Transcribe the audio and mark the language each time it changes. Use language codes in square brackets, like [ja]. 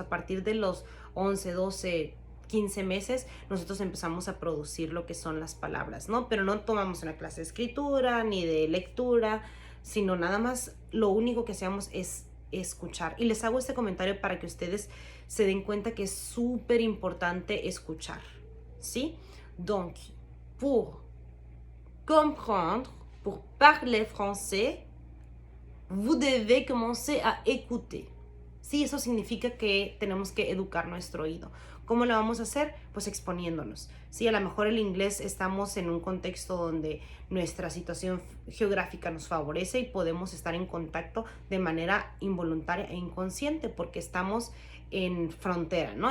[es] A partir de los 11, 12, 15 meses, nosotros empezamos a producir lo que son las palabras, ¿no? Pero no tomamos una clase de escritura ni de lectura, sino nada más lo único que hacemos es escuchar. Y les hago este comentario para que ustedes se den cuenta que es súper importante escuchar, ¿sí? [fr] Donc, pour comprendre, pour parler français, vous devez commencer à écouter. [es] Sí, eso significa que tenemos que educar nuestro oído. ¿Cómo lo vamos a hacer? Pues exponiéndonos. Sí, a lo mejor el inglés estamos en un contexto donde nuestra situación geográfica nos favorece y podemos estar en contacto de manera involuntaria e inconsciente porque estamos en frontera, ¿no?